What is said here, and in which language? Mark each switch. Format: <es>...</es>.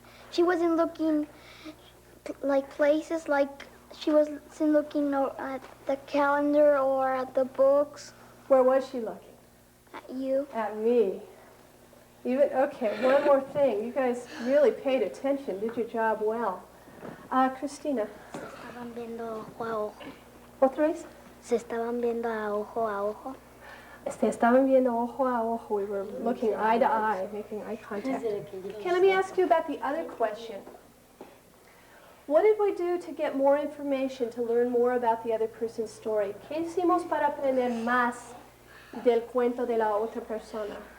<en>She wasn't looking like places, like she wasn't looking at the calendar or at the books. Where was she looking? At you. At me. Okay, one more thing. You guys really paid attention, did your job well. Christina.</en> <es>Se estaban viendo ojo a ojo. ¿Otra vez? Se estaban viendo a ojo. Estaban viendo ojo a ojo.</es> <en>We were looking eye to eye, making eye contact. Okay, let me ask you about the other question. What did we do to get more information, to learn more about the other person's story?</en> <es>¿Qué hicimos para aprender más del cuento de la otra persona?</es>